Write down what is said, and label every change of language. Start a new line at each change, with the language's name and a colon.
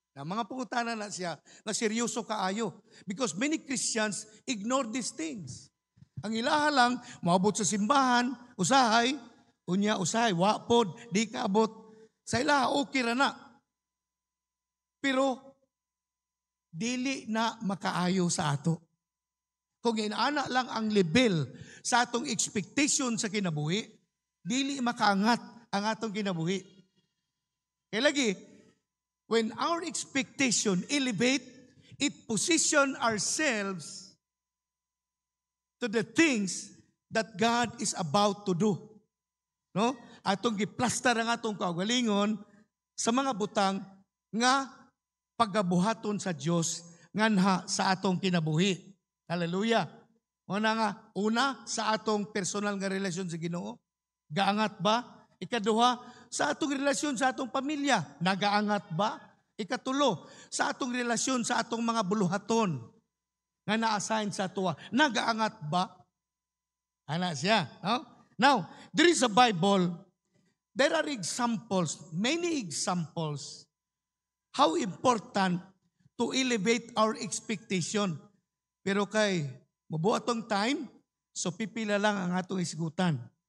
Cebuano: Na mga pangutana na siya na seryoso kaayo.
English: Because many Christians ignore these things.
Cebuano: Ang ilaha lang, maabot sa simbahan, usahay, usahay, wapod, di kaabot. Sa ilaha, okay ra na. Pero, dili na makaayo sa ato. Kung inaana lang ang level sa atong expectation sa kinabuhi, dili makaangat ang atong kinabuhi. Kaya lagi,
English: when our expectation elevate, it position ourselves to the things that God is about to do.
Cebuano: No? Atong giplastar ang atong kaugalingon sa mga butang nga paggabuhaton sa Dios nganha sa atong kinabuhi. Hallelujah. Una sa atong personal nga relasyon sa Ginoo, gaangat ba? Ikaduha, sa atong relasyon sa atong pamilya, nagaangat ba? Ikatulo, sa atong relasyon sa atong mga buluhaton nga na-assign sa tuwa, nagaangat ba? Ana siya. No?
English: Now, there is a Bible, there are examples, many examples, how important to elevate our expectation.
Cebuano: Pero kay mabuhat tong time, so pipila lang ang atong isgutan.